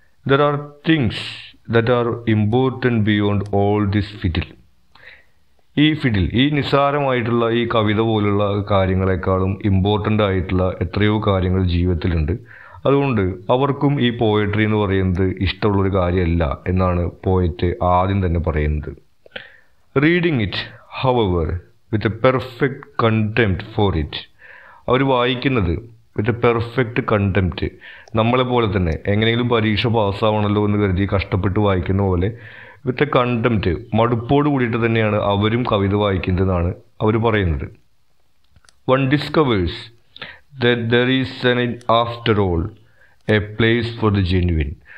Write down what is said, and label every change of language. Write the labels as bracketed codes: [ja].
[en] There are things that are important beyond all this fiddle. [ml] ഈ നിസ്സാരമായിട്ടുള്ള ഈ കവിത പോലുള്ള കാര്യങ്ങളെക്കാളും important ആയിട്ടുള്ള എത്രയോ കാര്യങ്ങൾ ജീവിതത്തിലുണ്ട്. അതുകൊണ്ട് അവർക്കും ഈ പോയട്രി എന്ന് പറയുന്നത് ഇഷ്ടമുള്ളൊരു കാര്യമല്ല എന്നാണ് പോയറ്റ് ആദ്യം തന്നെ പറയുന്നത്. [en] Reading it however with a perfect contempt for it. [ml] അവർ വായിക്കുന്നത് [en] with a perfect contempt, [ml] നമ്മളെപ്പോലെ തന്നെ എങ്ങനെയെങ്കിലും പരീക്ഷ പാസ്സാവണമല്ലോ എന്ന് കരുതി കഷ്ടപ്പെട്ട് വായിക്കുന്ന പോലെ [en] with a contempt, [ml] മടുപ്പോട് കൂടിയിട്ട് തന്നെയാണ് അവരും കവിത വായിക്കുന്നതെന്നാണ് അവർ പറയുന്നത്. [en] One discovers that there is an after all a place for the genuine.